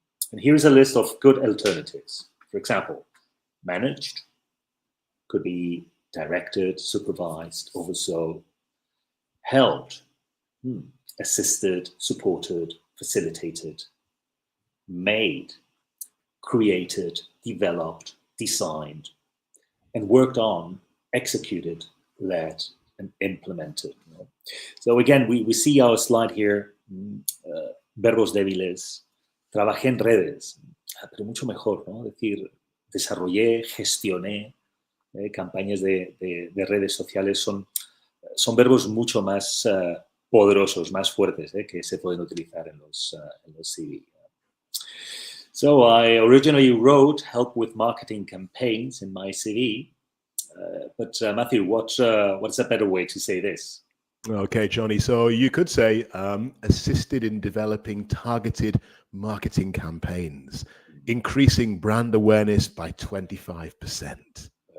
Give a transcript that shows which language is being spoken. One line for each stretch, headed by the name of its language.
English: And here's a list of good alternatives. For example, managed, could be directed, supervised, oversaw, helped, assisted, supported, facilitated, made, created, developed, designed, and worked on, executed, led, and implemented. So again, we see our slide here,
Spanish: verbos débiles, trabajé en redes, pero mucho mejor, ¿no? Decir, desarrollé, gestioné campañas de redes sociales son verbos mucho más poderosos, más fuertes, que se pueden utilizar en los CV.
English: So I originally wrote help with marketing campaigns in my CV, but Matthew, what's a better way to say this? Okay, Johnny. So you could say assisted in developing targeted marketing campaigns, increasing brand awareness by 25%.